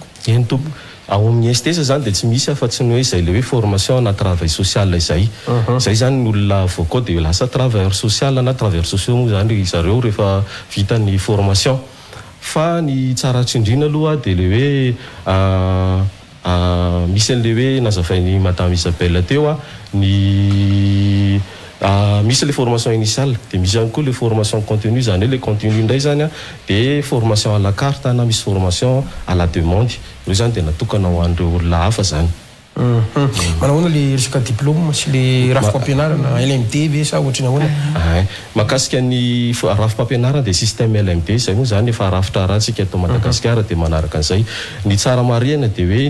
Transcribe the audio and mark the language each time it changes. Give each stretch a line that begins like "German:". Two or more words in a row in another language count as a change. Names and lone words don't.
Malagasy: eny tompo ao amin'ny STS zany dia tsy misy afa-tsy ny hoe izay le hoe formation na
French: travail social
Malagasy: izay zay zany ny olona voakao dia lasa
French: travailleur social
Malagasy: na
French: travailleurs sociaux
Malagasy: moa zany zareo rehefa vita ny formation fa ny tsara tsindrina aloha dia le hoe misy an'le hoe nazavainy madame Isabelle teo ny misy le
French: formation initiale
Malagasy: dia misy ihany koa le
French: formation continue
Malagasy: zany hoe le continue indray zany dia
French: formation à la carte
Malagasy: na misy
French: formation à la demande
Malagasy: reo zany dia natokana ho an'ireo olona hafa zany manahoana le resaka diplôme sy le rafim-pampianarana LMD ve sa ohatrany ahoana mahakasika ny rafim-pampianarana dia système LMD zay moa zany efa rafitra rahantsika eto Madagasikara dia manaraka an'izay ny tsara marihana dia hoe